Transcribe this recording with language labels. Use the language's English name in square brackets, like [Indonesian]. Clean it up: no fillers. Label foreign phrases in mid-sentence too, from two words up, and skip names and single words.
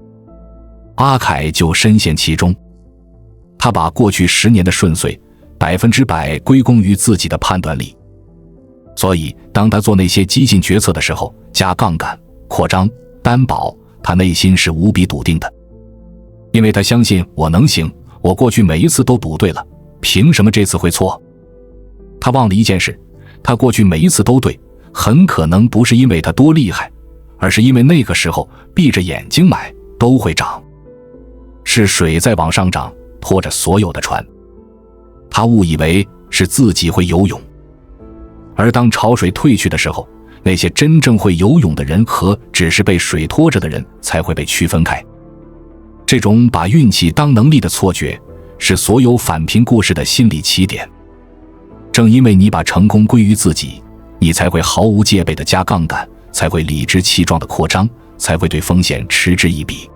[Chinese] 阿凱就深陷其中，他把過去10年的順遂100%歸功於自己的判斷力。所以當他做那些激進決策的時候，加槓桿、擴張、擔保，他內心是無比篤定的，因為他相信我能行，我過去每一次都賭對了，憑什麼這次會錯？他忘了一件事，他過去每一次都對，很可能不是因為他多厲害，而是因為那個時候閉着眼睛買都会漲，是水在往上漲，拖着所有的船。他誤以為是自己會游泳，而當潮水退去的时候，那些真正会游泳的人和只是被水拖着的人才会被区分開。這種把運氣當能力的錯覺，是所有返貧故事的心理起點。正因為你把成功歸於自己，你才會毫無戒備的加槓桿，才會理直氣壯的擴張，才會對風險嗤之以鼻。